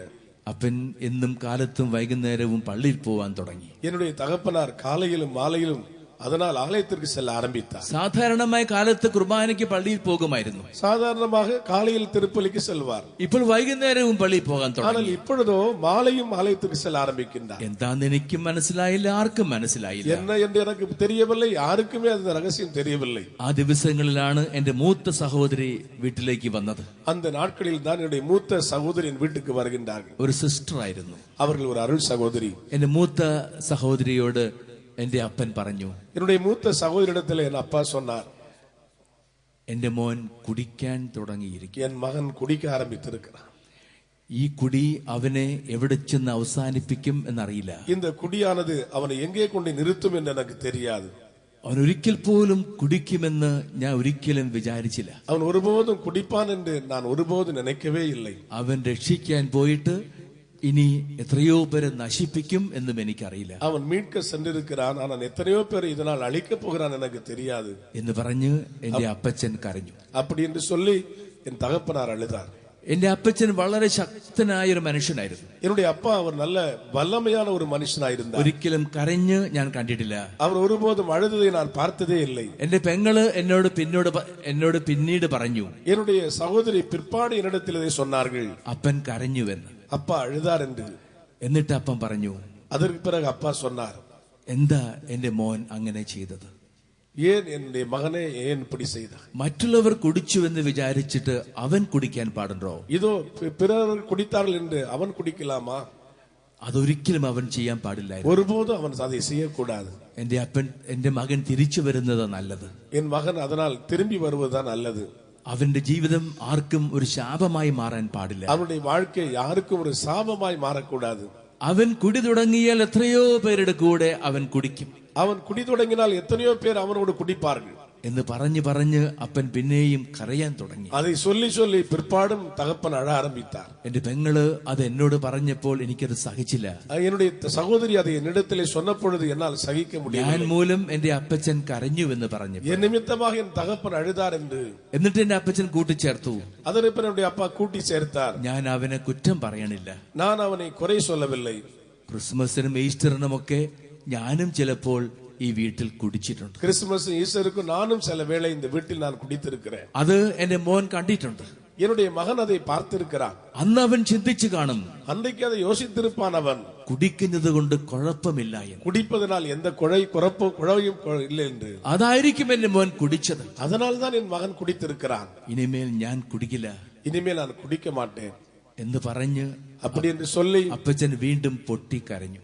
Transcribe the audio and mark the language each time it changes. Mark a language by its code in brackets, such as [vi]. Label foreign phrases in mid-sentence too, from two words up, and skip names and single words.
[ml] അപ്പൻ എന്നും കാലത്തും വൈകുന്നേരവും പള്ളിയിൽ പോവാൻ തുടങ്ങി. [ta] என்னுடைய தகப்பனார் காலையிலும் மாலையிலும் அதனால் ஆலயத்திற்கு செல்ல ஆரம்பித்தார். [ml] സാധാരണമായി കാലത്ത് കുർബാനയ്ക്ക് പള്ളിയിൽ പോകുമായിരുന്നു. [ta] சாதாரணமாக காலையில் திருப்பலிக்கு செல்வார். [ml] ഇപ്പോൾ വൈകുന്നേരവും പള്ളിയിൽ പോകാൻ [ta] ஆனால் [ml] തുടങ്ങി. [ta] இப்பொழுதோ மாலையும் ஆலயத்துக்கு செல்ல ஆரம்பிக்கின்றார். [ml] എന്താന്ന് എനിക്കും മനസ്സിലായില്ല, ആർക്കും മനസ്സിലായില്ല. [ta] என்ன என்று எனக்கு தெரியவில்லை, யாருக்குமே அந்த ரகசியம் தெரியவில்லை. [ml] ആ ദിവസങ്ങളിലാണ് എന്റെ മൂത്ത സഹോദരി വീട്ടിലേക്ക് വന്നത്. [ta] அந்த நாட்களில் தான் என்னுடைய மூத்த சகோதரியின் வீட்டுக்கு வருகின்றார்கள். [ml] ഒരു സിസ്റ്റർ ആയിരുന്നു. [ta] அவர்கள் ஒரு அருள் சகோதரி. [ml] എന്റെ മൂത്ത സഹോദരിയോട് എന്റെ അപ്പൻ പറഞ്ഞു, [ta] என்னுடைய மூத்த சகோதரிடத்தில் என் அப்பா சொன்னார், [ml] എന്റെ മോൻ കുടിക്കാൻ തുടങ്ങിയിരിക്കും. [ta] என் மகன் குடிக்க ஆரம்பித்திருக்கிறான். [ml] ഈ കുടി അവനെ എവിടെ ചെന്ന് അവസാനിപ്പിക്കും എന്നറിയില്ല. [ta] இந்த குடியானது அவனை எங்கே கொண்டு நிறுத்தும் என்று எனக்கு தெரியாது. [ml] അവൻ ഒരിക്കൽ പോലും കുടിക്കുമെന്ന് ഞാൻ ഒരിക്കലും വിചാരിച്ചില്ല. [ta] அவன் ஒருபோதும் குடிப்பான் என்று நான் ஒருபோதும் நினைக்கவே இல்லை. [ml] അവൻ രക്ഷിക്കാൻ പോയിട്ട് ഇനി എത്രയോ പേരെ നശിപ്പിക്കും എന്നും എനിക്കറിയില്ല [ta] அவன் மீட்க சென்றிருக்கிறான். ஆனால் எத்தனையோ பேர் இதனால் அழிக்கப் போகிறான் எனக்கு தெரியாது [ml] എന്ന് പറഞ്ഞ് എന്റെ അപ്പച്ചൻ കരഞ്ഞു. [ta] அப்படி என்று சொல்லி என் தகப்பனார் அழுதார். [ml] എന്റെ അപ്പച്ചൻ വളരെ ശക്തനായ ഒരു മനുഷ്യനായിരുന്നു. [ta] என்னுடைய அப்பா அவர் நல்ல வல்லமையான ஒரு மனுஷனாயிருந்தார். [ml] ഒരിക്കലും കരഞ്ഞ് ഞാൻ കണ്ടിട്ടില്ല. [ta] அவர் ஒருபோதும் அழுததை நான் பார்த்ததே இல்லை. [ml] എന്റെ പെങ്ങള് എന്നോട് പിന്നീട് പറഞ്ഞു, [ta] என்னுடைய சகோதரி பிற்பாடு என்னிடத்தில் இதை சொன்னார்கள், [ml] അപ്പൻ കരഞ്ഞുവെന്ന്. [ta] அப்பா அழுதார் என்று. [ml] എന്നിട്ട് അപ്പൻ പറഞ്ഞു, [ta] அதற்கு பிறகு அப்பா சொன்னார், [ml] എന്താ എന്റെ മോൻ അങ്ങനെ ചെയ്തത്? [ta] ஏன் என்னுடைய மகனே ஏன் இப்படி செய்தார்? [ml] മറ്റുള്ളവർ കുടിച്ചുവെന്ന് വിചാരിച്ചിട്ട് അവൻ കുടിക്കാൻ പാടുണ്ടോ? [ta] இதோ பிறர் குடித்தார்கள் என்று அவன் குடிக்கலாமா? [ml] അതൊരിക്കലും അവൻ ചെയ്യാൻ പാടില്ലായിരുന്നു. [ta] ஒருபோதும் அவன் அதை செய்யக்கூடாது. [ml] എന്റെ മകൻ തിരിച്ചു വരുന്നത് നല്ലത്. [ta] என் மகன் அதனால் திரும்பி வருவதுதான் நல்லது. [ml] അവന്റെ ജീവിതം ആർക്കും ഒരു ശാപമായി മാറാൻ പാടില്ല. [ta] அவனுடைய வாழ்க்கை யாருக்கும் ஒரு சாபமாய் மாறக்கூடாது. [ml] അവൻ കുടി തുടങ്ങിയാൽ എത്രയോ പേരുടെ കൂടെ അവൻ കുടിക്കും. [ta] அவன் குடி தொடங்கினால் எத்தனையோ பேர் அவனோடு குடிப்பார்கள் [ml] എന്ന് പറഞ്ഞ് അപ്പൻ പിന്നെയും കരയാൻ തുടങ്ങി. [ta] அதை சொல்லி சொல்லி பிற்பாடும் தகப்பன் அழ ஆரம்பித்தார். [ml] എന്റെ പെങ്ങള് അത് എന്നോട് പറഞ്ഞപ്പോൾ എനിക്കത് സഹിച്ചില്ല. [ta] என்னுடைய சகோதரி அதை என்னிடத்திலே சொன்ன பொழுது என்னால் சகிக்க [ml] ഞാൻ [ta] முடியவில்லை. [ml] മൂലം എന്റെ അപ്പച്ചൻ കരഞ്ഞുവെന്ന് പറഞ്ഞു. [ta] என் நிமித்தமாக என் தகப்பன் அழுதார் என்று. [ml] എന്നിട്ട് എന്റെ അപ്പച്ചൻ കൂട്ടിച്ചേർത്തു, [ta] அதற்கு பிறகு என்னுடைய அப்பா கூட்டி சேர்த்தார். [ml] ഞാൻ അവനെ കുറ്റം പറയണില്ല. [ta] நான் அவனை குறை சொல்லவில்லை. [ml] ക്രിസ്മസിനും ഈസ്റ്ററിനുമൊക്കെ ഞാനും ചിലപ്പോൾ ഈ വീട്ടിൽ കുടിച്ചിട്ടുണ്ട്. [ta] கிறிஸ்துமஸ் ஈஸ்டருக்கும் நானும் சில வேளை இந்த வீட்டில் நான் குடித்திருக்கிறேன். [ml] അത് എന്റെ മോൻ കണ്ടിട്ടുണ്ട്. [ta] என்னுடைய மகன் அதை பார்த்திருக்கிறான். [ml] അന്ന് അവൻ ചിന്തിച്ചു കാണും, [ta] அன்றைக்கு அதை யோசித்திருப்பான் அவன், [ml] കുടിക്കുന്നത് കൊണ്ട് കുഴപ്പമില്ല എന്ന്. [ta] குடிப்பதனால் எந்த குழையும் இல்லை என்று. [ml] അതായിരിക്കും എന്റെ മോൻ കുടിച്ചത്. [ta] அதனால் தான் என் மகன் குடித்திருக்கிறான். [ml] ഇനിമേൽ ഞാൻ കുടിക്കില്ല [ta] இனிமேல் நான் குடிக்க மாட்டேன் [ml] എന്ന് പറഞ്ഞ് [ta] அப்படி என்று சொல்லி [ml] അപ്പച്ചൻ വീണ്ടും പൊട്ടിക്കരഞ്ഞു.